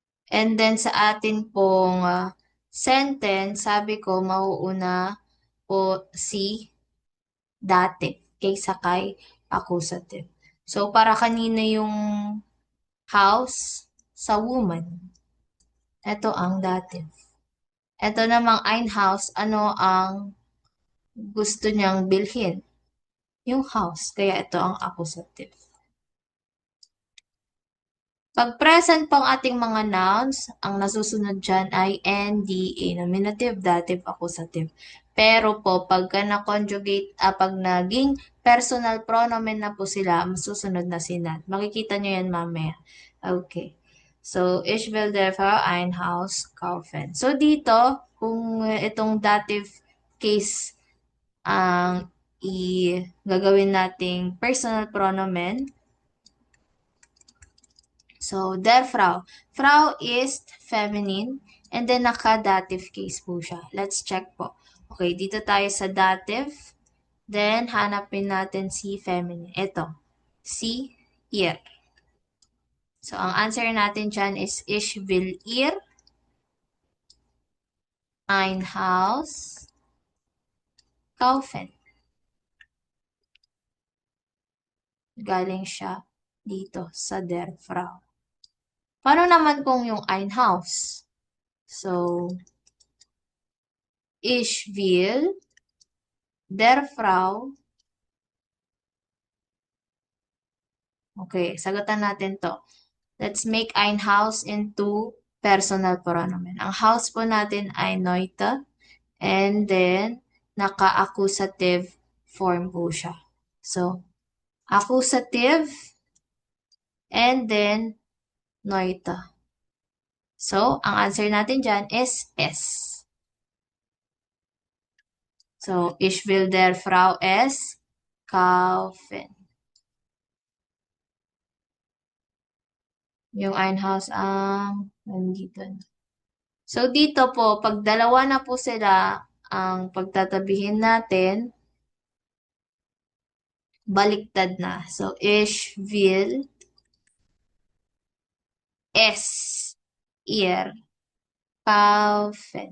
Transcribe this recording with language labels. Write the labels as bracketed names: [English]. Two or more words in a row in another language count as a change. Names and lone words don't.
[English] And then [Filipino] sa atin pong sentence, sabi ko mauuna po si dative kaysa kay accusative. So, para kanina yung house sa woman. Ito ang dative. Ito namang ein house, ano ang gusto niyang bilhin? Yung house. Kaya ito ang accusative. Pag present pang ating mga nouns, ang nasusunod dyan ay NDA, [English] nominative, dative, accusative. [Filipino] Pero po, pagka na-conjugate, pag naging [German] personal pronomen [Filipino] na po sila, masusunod na si not. Makikita nyo yan mamaya. Okay. [German] So, ich will therefore ein Haus kaufen. [Filipino] So, dito, kung itong dative case ang gagawin nating [German] personal pronomen, [Filipino] so, [German] der Frau. [English] Frau is feminine and then naka-dative case [Filipino] po siya. [English] Let's check po. [Filipino] Okay, dito tayo sa dative. Then, hanapin natin si feminine. Ito, si ihr. So, ang answer natin dyan is [German] ich will ihr ein Haus kaufen. [Filipino] Galing siya dito sa [German] der Frau. [Filipino] Paano naman kung yung [German] ein Haus? [Filipino] So, [German] ich will der Frau. [Filipino] Okay, sagutan natin to. [English] Let's make [German] ein Haus [English] into [German] personal pronomen. [Filipino] Ang house po natin ay Neute. [English] And then, [Filipino] naka-accusative form po siya. [English] So, accusative and then Neute. So, [Filipino] ang answer natin dyan is S. [German] So, ich will der Frau es kaufen. [Filipino] Yung [German] ein Haus [Filipino] ang nandito. So, dito po, pag dalawa na po sila, ang pagtatabihin natin, baliktad na. [German] So, ich will es ihr kaufen.